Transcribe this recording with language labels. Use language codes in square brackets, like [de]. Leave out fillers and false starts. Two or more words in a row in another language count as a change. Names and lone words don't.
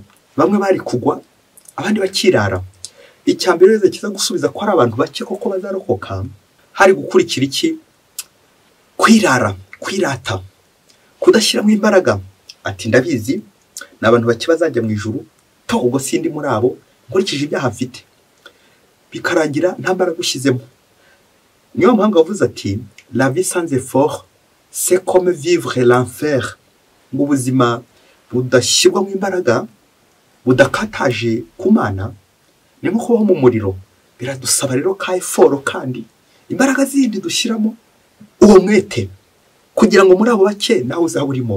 [rw] Bamwe bari kugwa abandi bakirara. Icya mbere Yezu kiza gusubiza ko ari abantu bake koko bazarokoka, hari gukurikira iki? Kwirara, kwirata, kudashyiramo imbaraga, ati ndabizi ni abantu bake bazajya mu ijuru to ubwo sindi muri abo nkurikije ibyaha mfite bikarangira nta mbaraga ushyizemo. niyo mpamvu avuze ati [fr] la vie sans effort c'est comme vivre l'enfer, [rw] ngo ubuzima budashyirwa mu imbaraga budakataje ku Mana ni nko kubaho mu muriro. Biradusaba rero ka effort kandi imbaraga zindi dushyiramo uwo mwete kugira ngo muri abo bake nawe uzaba urimo.